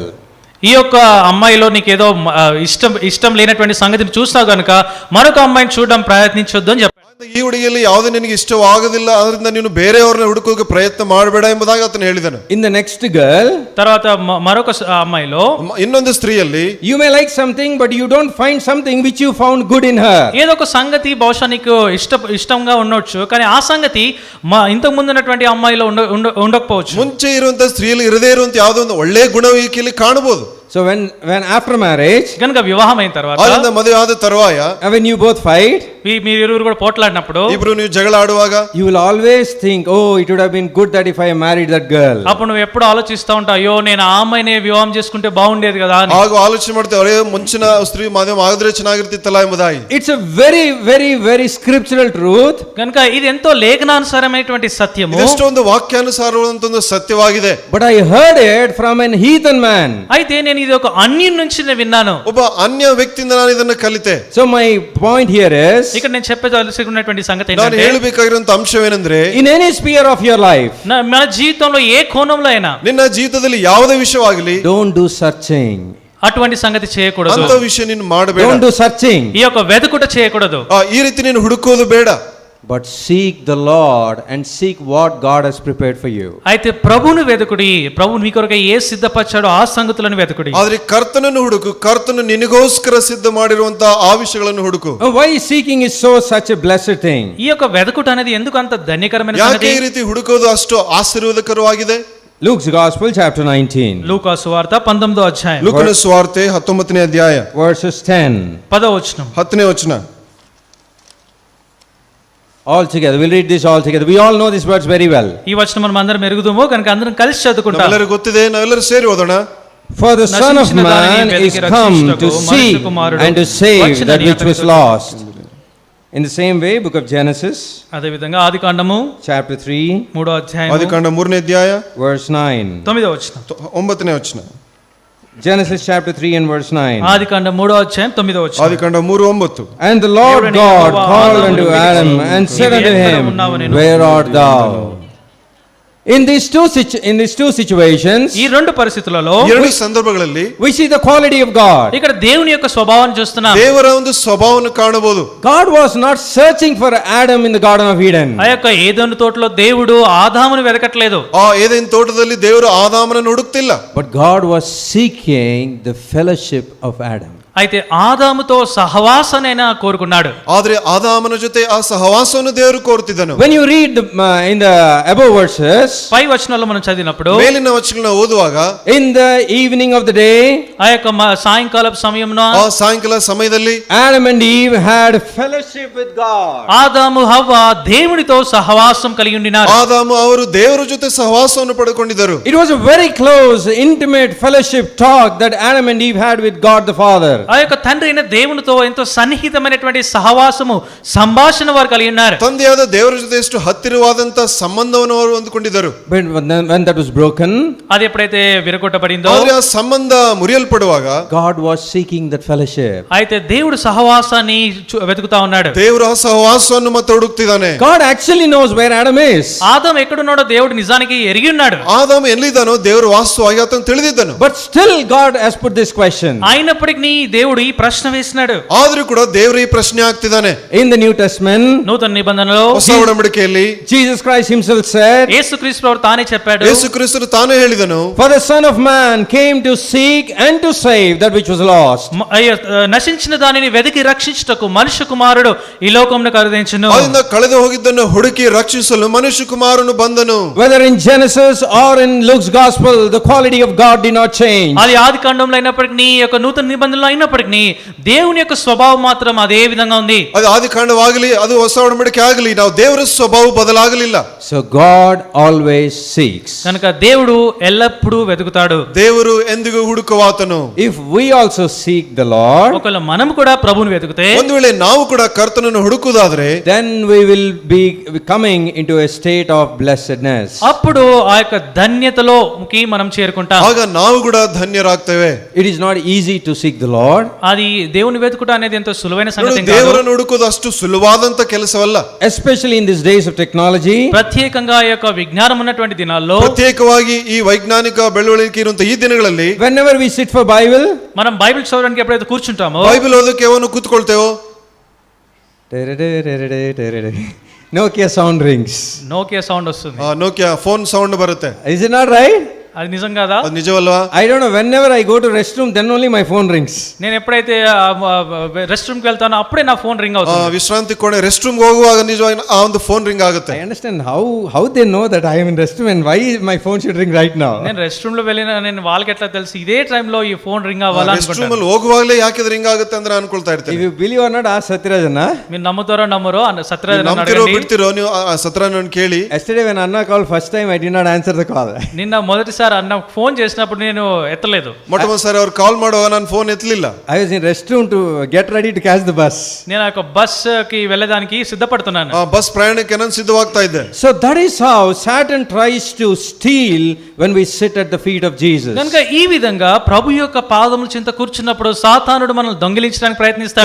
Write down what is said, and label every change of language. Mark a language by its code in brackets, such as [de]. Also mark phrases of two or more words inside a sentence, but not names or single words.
[te] ఈ యొక్క అమ్మాయిలో నీకేదో ఇష్టం లేనటువంటి సంగతిని చూస్తావు కనుక మరొక అమ్మాయిని చూడడం ప్రయత్నించొద్దు అని చెప్పాడు. [kn] ಈ ಹುಡುಗಿಯಲ್ಲಿ ಯಾವುದೇ ನಿನಗೆ ಇಷ್ಟವಾಗದಿಲ್ಲ, ಅದರಿಂದ ನೀನು ಬೇರೆಯವ್ರನ್ನ ಹುಡುಕೋಕೆ ಪ್ರಯತ್ನ ಮಾಡಬೇಡ ಎಂಬುದಾಗಿ ಆತನು ಹೇಳಿದನು. [en] In the next girl, [te] తర్వాత మరొక అమ్మాయిలో [kn] ಇನ್ನೊಂದು ಸ್ತ್ರೀಯಲ್ಲಿ [en] you may like something but you don't find something which you found good in her. [te] ఏదో ఒక సంగతి బహుశా నీకు ఇష్టంగా ఉండొచ్చు, కానీ ఆ సంగతి ఇంతకు ముందు ఉన్నటువంటి అమ్మాయిలో ఉండకపోవచ్చు. [kn] ಮುಂಚೆ ಇರುವಂತ ಸ್ತ್ರೀಯಲ್ಲಿ ಇರದೇ ಇರುವಂತ ಯಾವುದೋ ಒಂದು ಒಳ್ಳೆಯ ಗುಣ ಈಕೆಯಲ್ಲಿ ಕಾಣಬಹುದು. [en] So when after marriage, [te] కనుక వివాహం అయిన తర్వాత, [kn] ಅದರಿಂದ ಮದುವೆ ಆದ ತರುವಾಯ, [en] when you both fight, [te] మీరు ఇరువురు కూడా పోట్లాడినప్పుడు, [kn] ಇಬ್ರು ನೀವು ಜಗಳ ಆಡುವಾಗ, [en] you will always think, oh, it would have been good that if I married that girl. [te] అప్పుడు నువ్వు ఎప్పుడు ఆలోచిస్తా ఉంటావు, అయ్యో నేను ఆ అమ్మాయిని వివాహం చేసుకుంటే బాగుండేది కదా అని. [kn] ಆಗ ಆಲೋಚನೆ ಮಾಡ್ತೇವೆ, ಅರೆ ಮುಂಚಿನ ಸ್ತ್ರೀ ಮದುವೆ ಆಗಿದ್ರೆ ಚೆನ್ನಾಗಿರ್ತಿತ್ತಲ್ಲ ಎಂಬುದಾಗಿ. [en] It's a very very very scriptural truth. [te] కనుక ఇది ఎంతో లేఖనానుసారమైనటువంటి సత్యము. [kn] ಇಷ್ಟೊಂದು ವಾಕ್ಯಾನುಸಾರವಾದಂತ ಒಂದು ಸತ್ಯವಾಗಿದೆ. [en] But I heard it from an heathen man. [te] అయితే నేను ఇది ఒక అన్యుని నుంచి నేను విన్నాను. [kn] ಒಬ್ಬ ಅನ್ಯ ವ್ಯಕ್ತಿಯಿಂದ ನಾನು ಇದನ್ನ ಕಲಿತೆ. [en] So my point here is, [te] ఇక్కడ నేను చెప్పదలుచుకున్నటువంటి సంగతి [kn] ನಾನು [te] ఏంటంటే, [kn] ಹೇಳಬೇಕಾಗಿರುವಂತ ಅಂಶವೇನೆಂದ್ರೆ, [en] in any sphere of your life, [te] మన జీవితంలో ఏ కోణంలో అయినా [kn] ನಿನ್ನ ಜೀವಿತದಲ್ಲಿ ಯಾವುದೇ ವಿಷಯವಾಗಲಿ, [en] don't do searching. [te] అటువంటి సంగతి చేయకూడదు. [kn] ಅಂತ ವಿಷಯ ನೀನು ಮಾಡಬೇಡ. [en] Don't do searching. [te] ఈ యొక్క వెతుకుట చేయకూడదు. [kn] ಈ ರೀತಿ ನೀನು ಹುಡುಕೋದು ಬೇಡ. [en] But seek the Lord and seek what God has prepared for you. [te] అయితే ప్రభువును వెతుకుడి, ప్రభువు మీ కొరకు ఏ సిద్ధపరిచాడో ఆ సంగతులను వెతుకుడి. [kn] ಆದ್ರೆ ಕರ್ತನನ್ನು ಹುಡುಕು, ಕರ್ತನು ನಿನಗೋಸ್ಕರ ಸಿದ್ಧ ಮಾಡಿರುವಂತ ಆ ವಿಷಯಗಳನ್ನು ಹುಡುಕು. [en] Why seeking is such a blessed thing? [te] ఈ యొక్క వెతుకుట అనేది ఎందుకు అంత ధన్యకరమైన [kn] ಯಾಕೆ [te] సంగతి? [kn] ಈ ರೀತಿ ಹುಡುಕೋದು ಅಷ್ಟು ಆಶೀರ್ವಾದಕರವಾಗಿದೆ? [en] Luke's Gospel chapter 19. [te] లూకా సువార్త 19వ అధ్యాయం [kn] ಲೂಕನ ಸುವಾರ್ತೆ 19ನೇ ಅಧ್ಯಾಯ [en] verses 10. [te] 10వ వచనం. [kn] 10ನೇ ವಚನ. [en] All together, we'll read this all together. We all know these words very well. [te] ఈ వచనం మనం అందరం ఎరుగుదాము కనుక అందరం కలిసి చదువుకుంటాం. [kn] ನಮ್ಮೆಲ್ಲರಿಗೂ ಗೊತ್ತಿದೆ, ನಾವೆಲ್ಲರೂ ಸೇರಿ ಓದೋಣ. [en] For the Son of Man is come to seek and to save that which was lost. In the same way, book of Genesis, [te] అదే విధంగా ఆదికాండము chapter 3, 3వ అధ్యాయం [kn] ಆದಿಕಾಂಡ 3ನೇ ಅಧ್ಯಾಯ [en] verse 9. [te] 9వ వచనం. [kn] 9ನೇ ವಚನ. [en] Genesis chapter 3 and verse 9. [te] ఆదికాండం 3వ అధ్యాయం 9వ వచనం. [kn] ಆದಿಕಾಂಡ 3:9. [en] And the Lord God called unto Adam and said unto him, Where art thou? In these two situations, [te] ఈ రెండు పరిస్థితులలో [kn] ಎರಡು ಸಂದರ್ಭಗಳಲ್ಲಿ [en] we see the quality of God. [te] ఇక్కడ దేవుని యొక్క స్వభావాన్ని చూస్తున్నాం. [kn] ದೇವರ ಒಂದು ಸ್ವಭಾವವನ್ನು ಕಾಣಬಹುದು. [en] God was not searching for Adam in the Garden of Eden. [te] ఆ యొక్క ఏదెను తోటలో దేవుడు ఆదామును వెతకట్లేదు. [kn] ಆ ಏದೆನ್ ತೋಟದಲ್ಲಿ ದೇವರು ಆದಾಮನನ್ನು ಹುಡುಕ್ತಿಲ್ಲ. [en] But God was seeking the fellowship of Adam. [te] అయితే ఆదాముతో సహవాసానైనా కోరుకున్నాడు. [kn] ಆದ್ರೆ ಆದಾಮನ ಜೊತೆ ಆ ಸಹವಾಸವನ್ನು ದೇವರು ಕೋರುತ್ತಿದ್ದನು. [en] When you read in the above verses, [te] పై వచనాల్లో మనం చదివినప్పుడు [kn] ಮೇಲಿನ ವಚನಗಳನ್ನ ಓದುವಾಗ [en] in the evening of the day, [te] ఆ యొక్క సాయంకాలపు సమయంలో [kn] ಆ ಸಾಯಂಕಾಲ ಸಮಯದಲ್ಲಿ [en] Adam and Eve had fellowship with God. [te] ఆదాము హవ్వ దేవునితో సహవాసం కలిగి ఉండినారు. [kn] ಆದಾಮ ಅವರು ದೇವರ ಜೊತೆ ಸಹವಾಸವನ್ನು ಪಡೆದುಕೊಂಡಿದ್ದರು. [en] It was a very close, intimate fellowship talk that Adam and Eve had with God the Father. [te] ఆ యొక్క తండ్రి అయిన దేవునితో ఎంతో సన్నిహితమైనటువంటి సహవాసము సంభాషణ వారు కలిగి ఉన్నారు. [kn] ತಂದೆಯಾದ ದೇವರ ಜೊತೆ ಎಷ್ಟು ಹತ್ತಿರವಾದಂತ ಸಂಬಂಧವನ್ನು ಅವರು ಹೊಂದಿಕೊಂಡಿದ್ದರು. [en] But when that was broken, [te] అది ఎప్పుడైతే విరగొట్టబడిందో [kn] ಆದ್ರೆ ಆ ಸಂಬಂಧ ಮುರಿಯಲ್ಪಡುವಾಗ [en] God was seeking that fellowship. [te] అయితే దేవుడు సహవాసాన్ని వెతుకుతా ఉన్నాడు. [kn] ದೇವರು ಆ ಸಹವಾಸವನ್ನು ಮತ್ತೆ ಹುಡುಕ್ತಿದ್ದಾನೆ. [en] God actually knows where Adam is. [te] ఆదాము ఎక్కడున్నాడో దేవుడు నిజానికి ఎరిగి ఉన్నాడు. [kn] ಆದಾಮ ಎಲ್ಲಿದ್ದಾನೋ ದೇವರು ವಾಸ್ತವವಾಗಿ ಆತನು ತಿಳಿದಿದ್ದನು. [en] But still God has put this question. [te] అయినప్పటికీ దేవుడు ఈ ప్రశ్న వేసినాడు. [kn] ಆದ್ರೂ ಕೂಡ ದೇವರು ಈ ಪ್ರಶ್ನೆ ಆಗ್ತಿದ್ದಾನೆ. [en] In the New Testament, [te] నూతన నిబంధనలో [kn] ಹೊಸ ಒಡಂಬಡಿಕೆಯಲ್ಲಿ [en] Jesus Christ himself said, [te] యేసుక్రీస్తు ప్రభువు తానే చెప్పాడు, [kn] ಯೇಸು ಕ್ರಿಸ್ತನು ತಾನೇ ಹೇಳಿದನು, [en] for the Son of Man came to seek and to save that which was lost. [te] నశించిన దానిని వెతికి రక్షించుటకు మనుష్య కుమారుడు ఈ లోకమును కరుదించును. [kn] ಅದರಿಂದ ಕಳೆದು ಹೋಗಿದ್ದನ್ನು ಹುಡುಕಿ ರಕ್ಷಿಸಲು ಮನುಷ್ಯ ಕುಮಾರನು ಬಂದನು. [en] Whether in Genesis or in Luke's gospel, the quality of God did not change. [te] అది ఆది కాండంలో అయినప్పటికీ యొక్క నూతన నిబంధనలో అయినప్పటికీ దేవుని యొక్క స్వభావం మాత్రం అదే విధంగా ఉంది. [kn] ಅದು ಆದಿಕಾಂಡವಾಗಲಿ ಅದು ಹೊಸ ಒಡಂಬಡಿಕೆ ಆಗಲಿ ನಾವು ದೇವರ ಸ್ವಭಾವ ಬದಲಾಗಲಿಲ್ಲ. [en] So God always seeks. [te] కనుక దేవుడు ఎల్లప్పుడూ వెతుకుతాడు. [kn] ದೇವರು ಎಂದಿಗೂ ಹುಡುಕುವಾತನು. [en] If we also seek the Lord, [te] ఒకవేళ మనం కూడా ప్రభువుని వెతికితే, [kn] ಒಂದು ವೇಳೆ ನಾವು ಕೂಡ ಕರ್ತನನ್ನು ಹುಡುಕುವುದಾದ್ರೆ, [en] then we will be coming into a state of blessedness. [te] అప్పుడు ఆ యొక్క ధన్యతలోకి మనం చేరుకుంటాం. [kn] ಆಗ ನಾವು ಕೂಡ ಧನ್ಯರಾಗ್ತೇವೆ. [en] It is not easy to seek the Lord. [te] అది దేవుని వెతుకుట అనేది ఎంతో సులువైన సంగతి కాదు. [kn] ದೇವರನ್ನು ಹುಡುಕೋದು ಅಷ್ಟು ಸುಲಭವಾದಂತ ಕೆಲಸವಲ್ಲ. [en] Especially in these days of technology. [te] ప్రత్యేకంగా ఈ యొక్క విజ్ఞానం ఉన్నటువంటి దినాల్లో, [kn] ಪ್ರತ್ಯೇಕವಾಗಿ ಈ ವೈಜ್ಞಾನಿಕ ಬೆಳವಣಿಗೆ ಇರುವಂತ ಈ ದಿನಗಳಲ್ಲಿ [en] Whenever we sit for Bible, [te] మనం బైబిల్ చదవడానికి ఎప్పుడైతే కూర్చుంటామో, [kn] ಬೈಬಲ್ ಓದಕ್ಕೆ ಅವನು ಕೂತ್ಕೊಳ್ತೇವೋ, [en] Nokia sound rings. [te] నోకియా సౌండ్ వస్తుంది. [kn] ನೋಕಿಯಾ [en] phone sound [kn] ಬರುತ್ತೆ. [en] Is it not right? [te] అది నిజం కాదా? [kn] ಅದು ನಿಜವಲ್ವಾ? [en] I don't know. Whenever I go to restroom, then only my phone rings. [te] నేను ఎప్పుడైతే [en] rest room [te] కి వెళ్తానో అప్పుడే నా [en] phone ring [te] అవుతుంది. [kn] ವಿಶ್ರಾಂತಿ ಕೋಣೆ [en] rest room [kn] ಹೋಗುವಾಗ ನಿಜವಾಗಿ ಆ ಒಂದು [en] phone ring [kn] ಆಗುತ್ತೆ. [en] I understand how they know that I am in restroom and why my phone should ring right now. [te] నేను [en] rest room [te] లో వెళ్ళిన నేను వాళ్ళకి ఎట్లా తెలుసు ఇదే టైం లో ఈ [en] phone ring [te] అవ్వాలా [en] rest room [te] అనుకుంటాను. [kn] ಅಲ್ಲಿ ಹೋಗುವಾಗಲೇ ಯಾಕೆ ಅದು ರಿಂಗ್ ಆಗುತ್ತೆ ಅಂದ್ರೆ ಅನ್ಕೊಳ್ತಾ [en] If [kn] ಇರ್ತೇನೆ. [en] you believe or not, ask Satyrajan. [te] మీరు నమ్ముతారో నమ్మరో సత్యరాజన్ [kn] ನಂಬ್ತಿರೋ ಬಿಡ್ತಿರೋ ನೀವು ಸತ್ರಾನನ್ನು ಕೇಳಿ. [en] Yesterday when Anna called first time, I did not answer the call. [te] నిన్న మొదటిసారి అన్న ఫోన్ చేసినప్పుడు నేను ఎత్తలేదు. [kn] ಮೊಟ್ಟಮೊದಲ ಅವ್ರು ಕಾಲ್ ಮಾಡುವಾಗ ನಾನು ಫೋನ್ ಎತ್ತಲಿಲ್ಲ. [en] I was in restroom to get ready to catch the bus. [te] నేను ఆ బస్ కి వెళ్ళడానికి సిద్ధపడుతున్నాను. [kn] ಬಸ್ ಪ್ರಯಾಣಕ್ಕೆ ನಾನು ಸಿದ್ಧವಾಗ್ತಾ ಇದ್ದೆ. [en] So that is how Satan tries to steal when we sit at the feet of Jesus. [te] కనుక ఈ విధంగా ప్రభు యొక్క పాదముల చింత కూర్చున్నప్పుడు సాతానుడు మనల్ని దొంగిలించడానికి ప్రయత్నిస్తాడు.